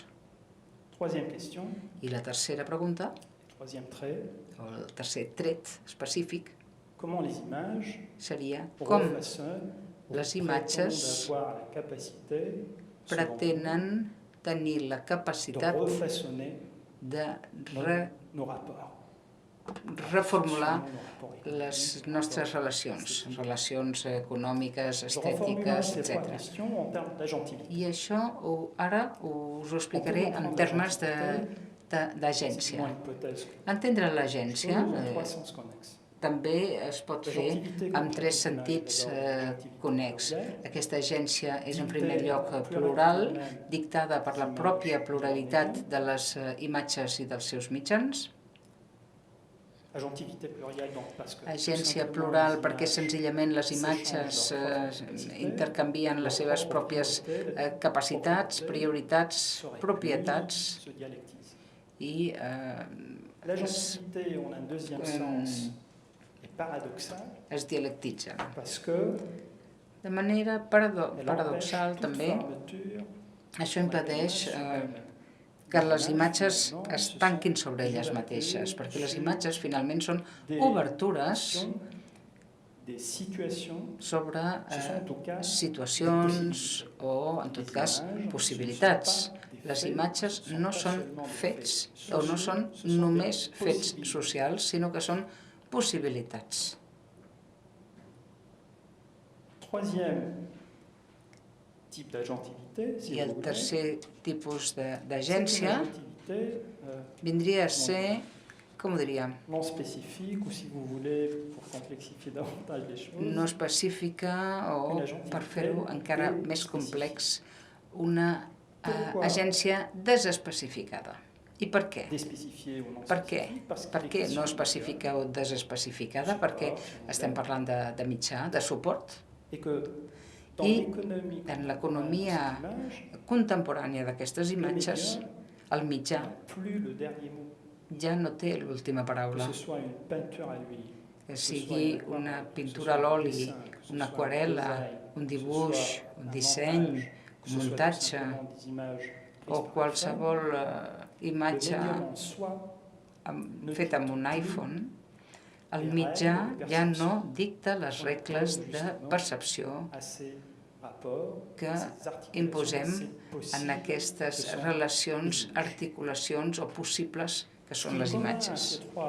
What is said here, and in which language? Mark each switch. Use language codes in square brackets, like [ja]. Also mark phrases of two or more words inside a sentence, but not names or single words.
[ca] I la tercera pregunta, o el tercer tret específic, seria com les imatges pretenen tenir la capacitat de reformular les nostres relacions econòmiques, estètiques, etc. I això ara us ho explicaré en termes d'agència. [fr] moins hypothèse. [ca] Entendre l'agència [fr] En trois sens connexes. [ca] també es pot fer amb tres sentits connex. Aquesta agència és, en primer lloc, plural, dictada per la pròpia pluralitat de les imatges i dels seus mitjans. [fr] Agentivité plurielle, donc, parce que [ca] Agència plural perquè senzillament les imatges intercanvien les seves pròpies capacitats, prioritats, propietats [fr] se dialectise. [ca] i [fr] L'agentivité, on a un deuxième sens, est paradoxal [ca] es dialectitzen. [fr] parce que [ca] De manera [fr] elle [ca] paradoxal [fr] empêche toute [ca] també, [fr] fermeture [ca] això impedeix que les imatges es tanquin sobre elles mateixes, perquè les imatges finalment són obertures [fr] des situations, [ca] sobre [fr] ce sont en tout cas [ca] situacions o, en tot cas, possibilitats. Les imatges no són fets o no són només fets socials, sinó que són possibilitats. [fr] Troisième type d'agentivité, si [ca] I [fr] vous [ca] el [fr] voulez, [ca] tercer tipus [fr] c'est une [ca] d'agència [fr] agentivité [ca] vindria a ser, com ho diríem, [fr] non spécifique, ou si vous voulez, pour complexifier davantage les choses, [ca] no específica o, per fer-ho encara més complex, una agència desespecificada. I per què? [fr] déspécifiée ou non [ca] Per què? [fr] spécifique, parce [ca] Per [fr] qu'il [ca] què [fr] est [ca] no [fr] question [ca] especifica o desespecificada? Perquè estem parlant de mitjà, de suport, [fr] et que dans [ca] I [fr] l'économie [ca] en l'economia contemporània d'aquestes imatges, el mitjà [fr] plus le dernier mot, [ca] ja no té l'última [fr] que [ca] paraula. [fr] ce soit une peinture à l'huile, [ca] Que sigui una pintura a l'oli, una aquarel·la, un dibuix, un disseny, un muntatge o qualsevol imatge feta amb un iPhone, el mitjà ja no dicta les regles de percepció que imposem en aquestes relacions, articulacions o possibles que són les imatges.